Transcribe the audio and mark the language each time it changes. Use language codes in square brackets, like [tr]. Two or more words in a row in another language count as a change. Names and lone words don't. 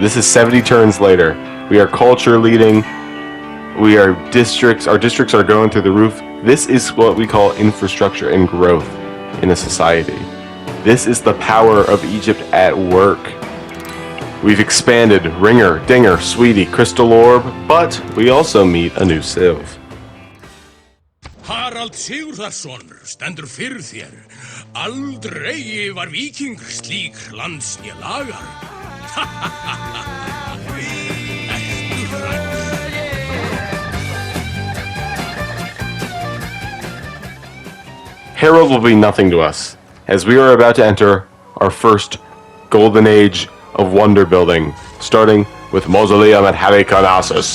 [en] This is 70 turns later. We are culture leading. We are districts. Our districts are going through the roof. This is what we call infrastructure and growth in a society. This is the power of Egypt at work. We've expanded Ringer, Dinger, Sweetie, Crystal Orb, but we also meet a new Civ. [is] Harald Sigurðarson stendur fyrir þér. Aldrei var víkingur slík lands né lagar. [en] Harold will be nothing to us, as we are about to enter our first golden age of wonder building, starting with Mausoleum at Halicarnassus.